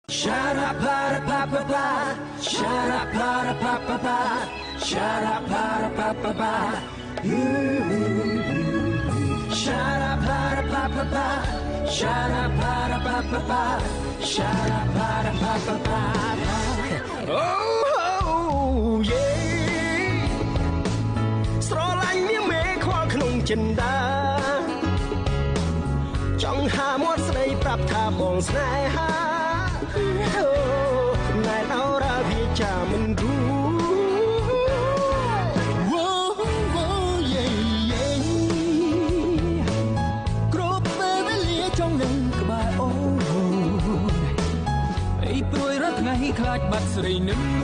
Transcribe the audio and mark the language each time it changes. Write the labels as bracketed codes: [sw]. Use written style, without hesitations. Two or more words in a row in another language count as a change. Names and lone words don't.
[en] Shut up, para pa pa pa. Shut up, para pa pa pa. Shut up, para pa pa pa. Shut up, para pa pa pa. Shut up, para pa pa pa. Shut up, para pa pa pa. Oh yeah. [km] ស្រឡាញ់នាងមេខ្វល់ក្នុងចិន្តាចង់ហាមាត់ស្ដីប្រាប់ថាបងស្នេហាណែអរវិចាមិនรู้គ្រប់ពេលវេលាចង់នឹងក្បែរអូនអីព្រួយរត់ថ្ងៃខ្លាចបាត់ស្រីនឹង